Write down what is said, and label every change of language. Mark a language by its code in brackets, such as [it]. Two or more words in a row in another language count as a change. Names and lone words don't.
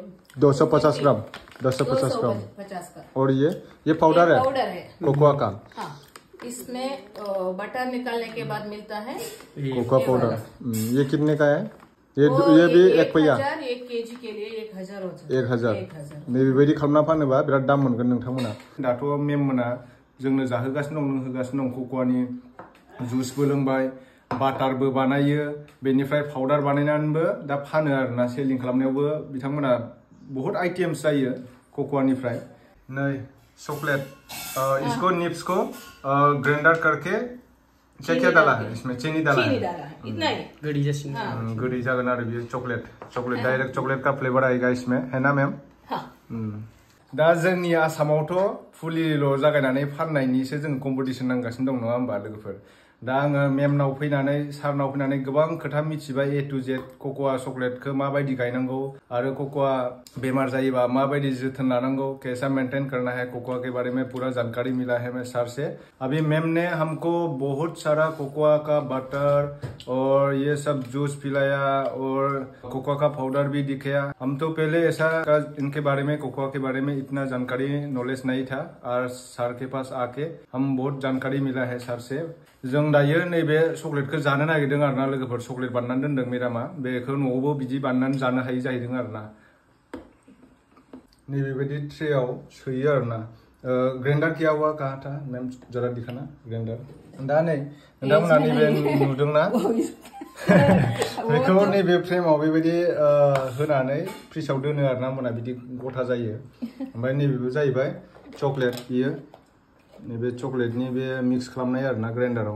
[hi] 250 ग्राम। 250 ग्राम। और ये पाउडर है कोकोआ का। हाँ, इसमें बटर निकालने के बाद मिलता है कोकोआ पाउडर। ये कितने का है? ये भी 1 पैया। 1 केजी के लिए 1000 होता है। 1000। [brx] नैबेबायदि खालामना फानोबा बिराद दाम मोनगोन नोंथांमोना। दाथ' मेम मोना जोंनो जाहोगासिनो दं, लोंहोगासिनो दं। कोकोआनि जुसबो लोंबाय, बाटारबो बानायो, बेनिफ्राय पाउडार बानायनानैबो दा फानो आरोना। सेलिं खालामनायावबो बिथांमोना बहुत आइटेम्स जायो कोकोआनिफ्राय। [hi] नै चॉकलेट, इसको निप्स को ग्राइंडर करके क्या डाला है इसमें? चीनी डाला है। इतना ही [brx] गड़ी जागोन आरो बियो। [hi] चॉकलेट डायरेक्ट चॉकलेट का फ्लेवर आएगा इसमें, है ना मैम? [brx] दा जोंनि आसामावथ' फुलिल' जागायनानै फाननायनिसो जों कम्पिटिशन नांगासिनो दं, नङा होमबा लोगोफोर? दा आङो मेमनाव फैनानै सारनाव फैनानै गोबां खोथा मिथिबाय [en] A to Z [brx] कक'आ चकलेटखौ माबायदि गायनांगौ आरो कक'आ बेमार जायोबा माबायदि जोथोन लानांगौ, [hi] कैसा मेंटेन करना है कोकोआ के बारे में पूरा जानकारी मिला है मैं सर से। अभी मैम ने हमको बहुत सारा कोकोआ का बटर और ये सब जूस पिलाया और कोकोआ का पाउडर भी दिखाया। हम तो पहले ऐसा इनके बारे में कोकोआ के बारे में इतना जानकारी नॉलेज नहीं था और सर के पास आके हम बहुत जानकारी मिला है सर से। [brx] जों दायो नैबे चकलेटखौ जानो नागिरदों आरोना लोगोफोर, चकलेट बानायनानै दोनदों मेडामा, बेखौ न'आवबो बिदि बानायनानै जानो हायो जाहैदों आरोना। नैबेबायदि ट्रेयाव सोयो आरोना। [hi] ग्राइंडार किया हुआ कहा था मैम, जरा दिखाना ग्राइंडार। [brx] दा नै नोंथांमोना नैबे नुदोंना बेखौ नैबे फ्रेमाव बेबायदि होनानै फ्रिजआव दोनो आरोना, होमबाना बिदि गथा जायो। ओमफ्राय नैबेबो जाहैबाय चकलेट, बियो नैबे चकलेटनि बे मिक्स खालामनाय आरोना ग्राइंडाराव।